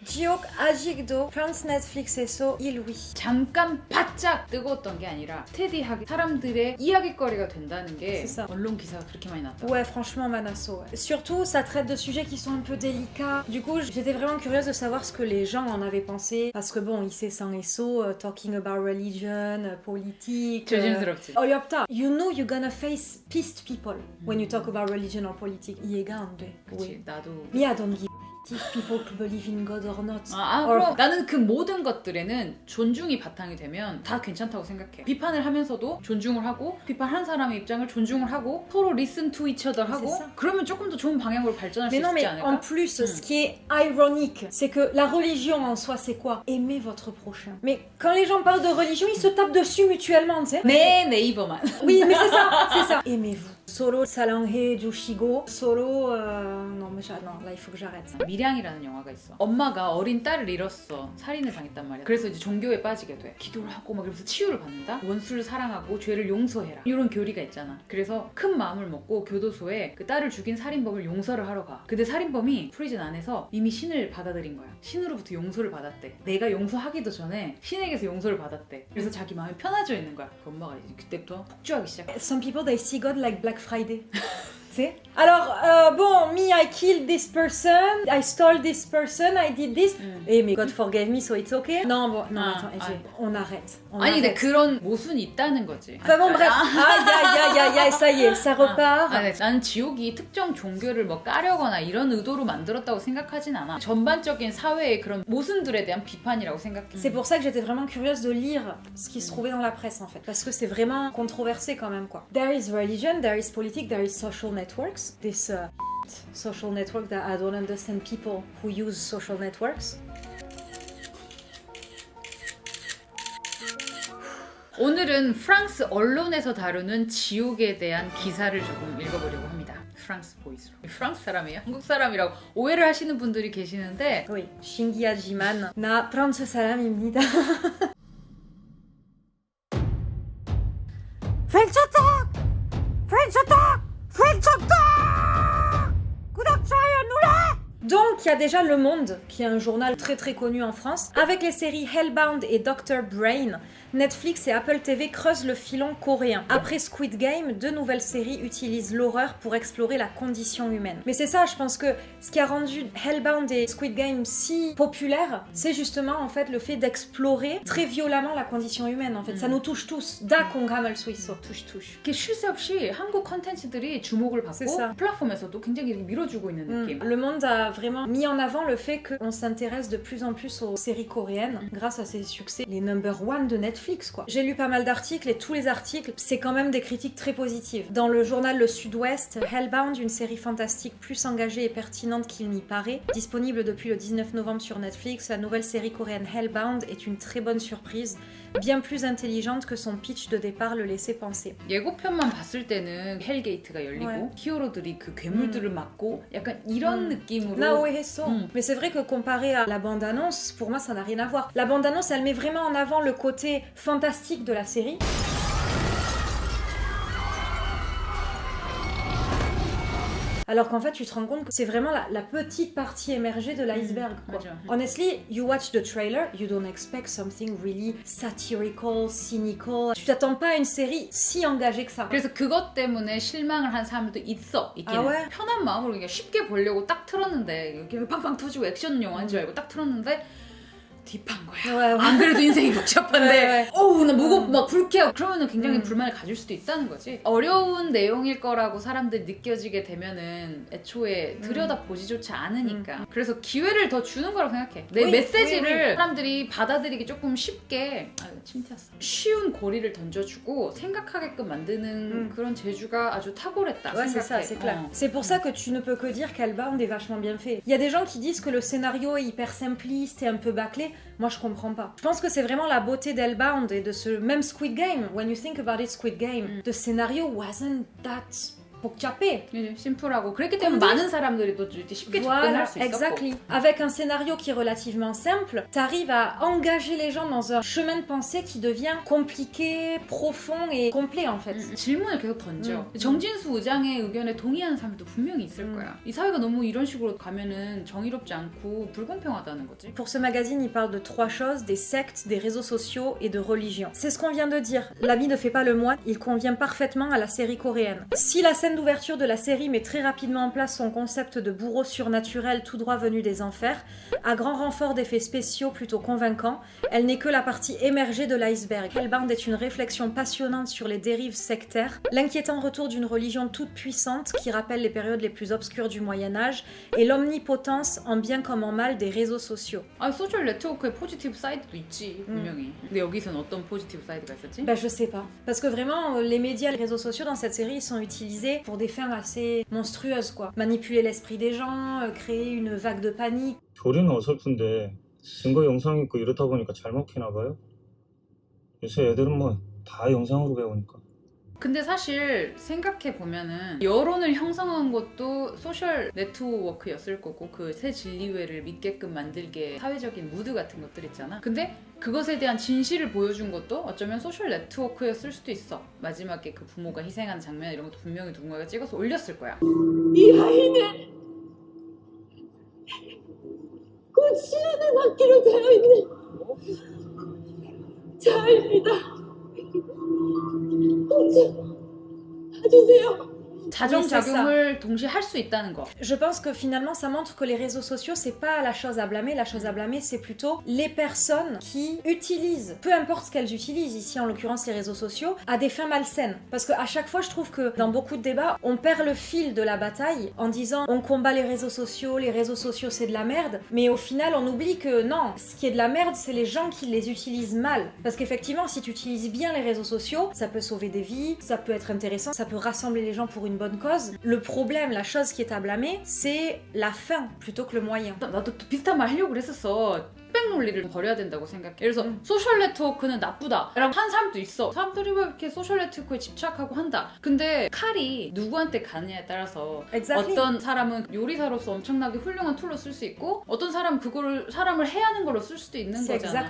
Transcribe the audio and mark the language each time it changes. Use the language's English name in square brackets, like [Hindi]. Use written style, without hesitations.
[Korean] 지옥 아직도 프랑스 넷플릭스에서 1위. 잠깐 바짝 뜨거웠던 게 아니라 스테디하게 사람들의 이야기거리가 된다는 게 [French] C'est ça. [Korean] 언론 기사가 그렇게 많이 났다. [French] Ouais, franchement, Manasso. Ouais. Surtout, ça traite de sujets qui sont un peu délicats. Du coup, j'étais vraiment curieuse de savoir ce que les gens en avaient pensé. Parce que bon, [Korean] 이세상 에서 [English] talking about religion, [French] politique. [Korean] 조심스럽지. 어렵다. [English] You know you're gonna face pissed people when you talk about religion or politics. [Korean] 이해가 안 돼. 그치, 나도. [English] Me, I don't give if people believe in God or not. [Korean] 그럼 나는 그 모든 것들에는 존중이 바탕이 되면 다 괜찮다고 생각해. 비판을 하면서도 존중을 하고 비판한 사람의 입장을 존중을 하고 서로 [English] listen to each other [Korean] 하고 그러면 조금 더 좋은 방향으로 발전할 수 [French] Mais non, [Korean] 있지 [French] mais [Korean] 않을까? [French] en plus, ce qui est ironique, c'est que la religion en soi, c'est quoi? Aimer votre prochain. Mais quand les gens parlent de religion, ils se tapent dessus mutuellement, tu sais. [Korean] 내 네이버만. [French] Oui, mais c'est ça, c'est ça. Aimez-vous. Solo [Korean] 사랑해 주시고 [French] solo non mais non là il faut que j'arrête. [Korean] 밀양이라는 영화가 있어. 엄마가 어린 딸을 잃었어. 살인을 당했단 말이야. 그래서 이제 종교에 빠지게 돼. 기도를 하고 막 이러면서 치유를 받는다. 원수를 사랑하고 죄를 용서해라. 이런 교리가 있잖아. 그래서 큰 마음을 먹고 교도소에 그 딸을 죽인 살인범을 용서를 하러 가. 근데 살인범이 프리즌 안에서 이미 신을 받아들인 거야. 신으로부터 용서를 받았대. 내가 용서하기도 전에 신에게서 용서를 받았대. 그래서 자기 마음이 편해져 있는 거야. 그 엄마가 이제 그때부터 폭주하기 시작해. [English] Some people they see God like Black Friday. [French] Alors, bon, [English] me, I killed this person, I stole this person, I did this. Eh, mais God forgave me, so it's okay. [French] Non, bon, non, attends, on arrête. [Korean] 아니, 근데 그런 모순이 있다는 거지. [French] Enfin bon, bref. Aïe, ça y est, ça repart. [Korean] 난 지옥이 특정 종교를 뭐 까려거나 이런 의도로 만들었다고 생각하진 않아. 전반적인 사회의 그런 모순들에 대한 비판이라고 생각해. [French] C'est pour ça que j'étais vraiment curieuse de lire ce qui se trouvait dans la presse, en fait. Parce que c'est vraiment controversé quand même, quoi. [English] There is religion, there is politics, there is social networks. This social network that I don't understand people who use social networks. [Korean] 오늘은 프랑스 언론에서 다루는 지옥에 대한 기사를 조금 읽어보려고 합니다. 프랑스 보이스로. 프랑스 사람이에요? 한국 사람이라고 오해를 하시는 분들이 계시는데 Oui, 신기하지만 나 프랑스 사람입니다. [English] French Talk! French Talk! French Talk! [Korean] 구독, 좋아요 눌러! [French] Donc, il y a déjà Le Monde, qui est un journal très très connu en France. Avec les séries Hellbound et Dr. Brain, Netflix et Apple TV creusent le filon coréen. Après Squid Game, 2 nouvelles séries utilisent l'horreur pour explorer la condition humaine. Mais c'est ça, je pense que ce qui a rendu Hellbound et Squid Game si populaires, c'est justement en fait le fait d'explorer très violemment la condition humaine. En fait, ça nous touche tous. [Korean] Da 공감할 수 있어. touche. 이게 쉴 새 없이 한국 컨텐츠들이 주목을 받고 플랫폼에서도 굉장히 이렇게 밀어주고 있는 느낌. [French] Le Monde a vraiment mis en avant le fait qu'on s'intéresse de plus en plus aux séries coréennes grâce à ses succès, les number one de Netflix, quoi. J'ai lu pas mal d'articles et tous les articles, c'est quand même des critiques très positives. Dans le journal Le Sud-Ouest, Hellbound, une série fantastique plus engagée et pertinente qu'il n'y paraît, disponible depuis le 19 novembre sur Netflix, la nouvelle série coréenne Hellbound est une très bonne surprise, bien plus intelligente que son pitch de départ le laissait penser. [Korean] 예고편만 봤을 때는 헬게이트가 열리고 히어로들이 그 괴물들을 막고 약간 이런 느낌으로 나 오해했어. [French] Mais c'est vrai que comparé à la bande-annonce, pour moi ça n'a rien à voir. La bande-annonce, elle met vraiment en avant le côté fantastique de la série. Alors qu'en fait, tu te rends compte que c'est vraiment la petite partie émergée de l'iceberg, quoi. [English] Honestly, you watch the trailer, you don't expect something really satirical, cynical. [French] Tu t'attends pas à une série si engagée que ça. [Korean] 그래서 그것 때문에 실망을 한 사람들도 있기는. 편한 마음으로 그냥 쉽게 보려고 딱 틀었는데 이렇게 팡팡 터지고 액션 영화인 줄 알고 딱 틀었는데 딥한 거야. 안 그래도 인생이 복잡한데 어우 나 무겁고 막 불쾌하고 그러면은 굉장히 불만을 가질 수도 있다는 거지. 어려운 내용일 거라고 사람들이 느껴지게 되면은 애초에 들여다보지조차 않으니까. 그래서 기회를 더 주는 거라고 생각해. 내 메시지를 사람들이 받아들이기 조금 쉽게 침튀었어. 쉬운 고리를 던져주고 생각하게끔 만드는 그런 재주가 아주 탁월했다 생각해. [French] C'est ça, c'est clair. C'est pour ça que tu ne peux que dire qu'Hellbound est vachement bien fait. Il y a des gens qui disent que le scénario est hyper simpliste et un peu bâclé. Moi, je comprends pas. Je pense que c'est vraiment la beauté d'Hellbound et de ce même Squid Game. [English] When you think about it, Squid Game, the scenario wasn't that [Korean] 복잡해. 심플하고 그랬기 때문에 많은 사람들이 또 쉽게 접근할 수 있었고. [English] Exactly. [French] Avec un scénario qui est relativement simple, t'arrives à engager les gens dans un chemin de pensée qui devient compliqué, profond et complet en fait. [Korean] 질문을 계속 던져. 정진수 의장의 의견에 동의하는 사람도 분명히 있을 거야. 이 사회가 너무 이런 식으로 가면은 정의롭지 않고 불공평하다는 거지. [French] Pour ce magazine, il parle de 3 choses, des sectes, des réseaux sociaux et de religion. C'est ce qu'on vient de dire. L'habit ne fait pas le moine, il convient parfaitement à la série coréenne. Si la scène d'ouverture de la série met très rapidement en place son concept de bourreau surnaturel tout droit venu des enfers, à grand renfort d'effets spéciaux plutôt convaincants, elle n'est que la partie émergée de l'iceberg. Hellbound est une réflexion passionnante sur les dérives sectaires, l'inquiétant retour d'une religion toute puissante qui rappelle les périodes les plus obscures du Moyen-Âge et l'omnipotence en bien comme en mal des réseaux sociaux. [Korean] 아, 소셜 네트워크의 포지티브 사이드도 있지, 분명히. 근데 여기서는 어떤 포지티브 사이드가 있었지? [French] Bah je sais pas. Parce que vraiment, les médias, les réseaux sociaux dans cette série, ils sont utilisés pour des fins assez monstrueuses quoi. Manipuler l'esprit des gens, créer une vague de panique. [Korean] 교리는 어설픈데 증거 영상 있고 이렇다 보니까 잘 먹히나 봐요. 요새 애들은 뭐 다 영상으로 배우니까. 근데 사실 생각해보면은 여론을 형성한 것도 소셜 네트워크였을 거고 그 새 진리회를 믿게끔 만들게 사회적인 무드 같은 것들 있잖아. 근데 그것에 대한 진실을 보여준 것도 어쩌면 소셜 네트워크였을 수도 있어. 마지막에 그 부모가 희생한 장면 이런 것도 분명히 누군가가 찍어서 올렸을 거야. 이 아이는 곧 시련을 받기로 되어 있는 자아입니다. 꼭 좀 봐주세요. 자정작용을 동시에 할 수 있다는 거. [French] Je pense que finalement ça montre que les réseaux sociaux c'est pas la chose à blâmer, la chose à blâmer c'est plutôt les personnes qui utilisent, peu importe ce qu'elles utilisent, ici en l'occurrence les réseaux sociaux, à des fins malsaines. Parce qu'à chaque fois je trouve que dans beaucoup de débats on perd le fil de la bataille en disant on combat les réseaux sociaux c'est de la merde, mais au final on oublie que non, ce qui est de la merde c'est les gens qui les utilisent mal. Parce qu'effectivement si tu utilises bien les réseaux sociaux, ça peut sauver des vies, ça peut être intéressant, ça peut rassembler les gens pour une bonne cause. Le problème, la chose qui est à blâmer, c'est la fin plutôt que le moyen. [Korean] 나도 비슷한 말 하려고 그랬었어. 흑백 논리를 버려야 된다고 생각해. 그래서 소셜 네트워크는 나쁘다 라고 한 사람도 있어. 사람들이 왜 이렇게 소셜 네트워크에 집착하고 한다. 근데 칼이 누구한테 가느냐에 따라서 [English] Exactly. [Korean] 어떤 사람은 요리사로서 엄청나게 훌륭한 툴로 쓸 수 있고 어떤 사람은 그거를 사람을 해하는 걸로 쓸 수도 있는 거잖아.